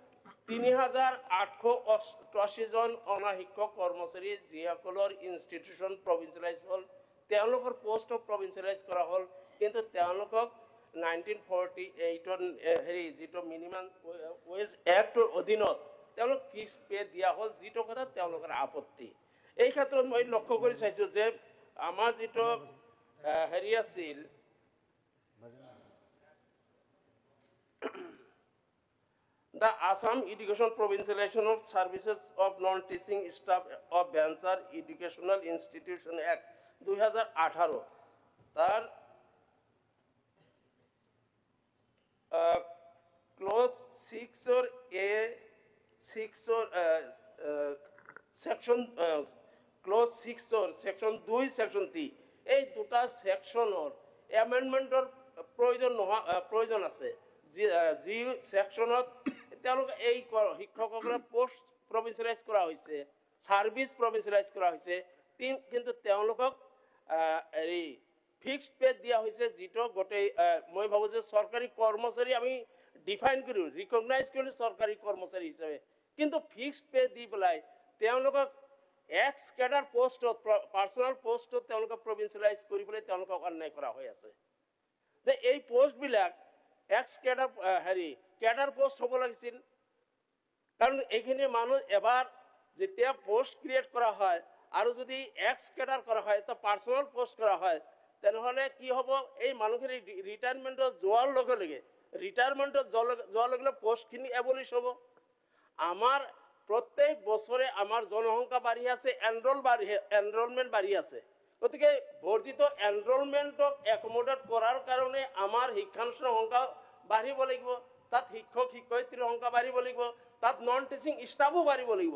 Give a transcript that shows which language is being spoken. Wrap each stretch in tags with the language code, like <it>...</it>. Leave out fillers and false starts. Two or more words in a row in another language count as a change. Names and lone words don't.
<as>3888 জন অনাশিক্ষক কৰ্মচাৰী যিসকলৰ ইনষ্টিটিউশ্যন প্ৰভিঞ্চিয়েলাইজ হ'ল তেওঁলোকৰ পোষ্ট প্ৰভিঞ্চিয়েলাইজ কৰা হ'ল কিন্তু তেওঁলোকক 1948ৰ যিটো</as> <en>minimum wage</en> <as>এক্টৰ অধীনত তেওঁলোক</as> <en>fixed pay</en> <as>দিয়া হ'ল যিটো কথা তেওঁলোকৰ আপত্তি এই ক্ষেত্ৰত মই লক্ষ্য কৰি চাইছোঁ যে আমাৰ যিটো আছিল</as> <en>The Assam Education Provincialization of Services of Non-Teaching Staff of Venture Educational Institution Act 2018 তার clause 6 or A 6 or section clause 6 or section 2 section 3</en> <as>এই দুটা সেকশনৰ এমেন্ডমেন্টৰ প্ৰয়োজন আছে যি সেকশনত তেওঁলোক এই শিক্ষকসকলৰ পোষ্ট প্ৰভিঞ্চিয়েলাইজ কৰা হৈছে সাৰ্ভিস প্ৰভিঞ্চিয়েলাইজ কৰা হৈছে কিন্তু তেওঁলোকক এই</as> <en>fixed pay</en> <as>দিয়া হৈছে যেটো গোটেই মই ভাবো যে সরকারি কর্মচারী আমি ডিফাইন করি রিকগনাইজ করি সরকারি কর্মচারী হিসাবে কিন্তু</as> <en>fixed pay</en> <as>দি পেলাই তেওঁলোকক</as> <en>ex cadre post personal post</en> <as>তেওঁলোকক প্ৰভিঞ্চিয়েলাইজ কৰি পেলাই তেওঁলোকক অন্যায় কৰা হৈ আছে যে এই পোস্ট বিলাক</as> <en>ex cadre cadre post</en> <as>হ'ব লাগিছিল কাৰণ এইখিনি মানুহ এবাৰ যেতিয়া</as> <en>post create</en> <as>কৰা হয় আৰু যদি</as> <en>ex cadre</en> <as>কৰা হয় তো</as> <en>personal post</en> <as>কৰা হয় তেনেহ'লে কি হ'ব, এই মানুহখিনি ৰিটায়াৰমেণ্টত যোৱাৰ লগে লগে পোষ্টখিনি এবলিছ হ'ব। আমাৰ প্ৰত্যেক বছৰে আমাৰ জনসংখ্যা বাঢ়ি আছে, এনৰলমেণ্ট বাঢ়ি আছে। গতিকে বৰ্ধিত এনৰলমেণ্টক একমোডেট কৰাৰ কাৰণে আমাৰ শিক্ষানুষ্ঠানৰ সংখ্যা বাঢ়িব লাগিব, তাত শিক্ষক শিক্ষয়িত্ৰীৰ সংখ্যা বাঢ়িব লাগিব, তাত</as> <en>non teaching staff</en> <as>বাঢ়িব লাগিব।</as>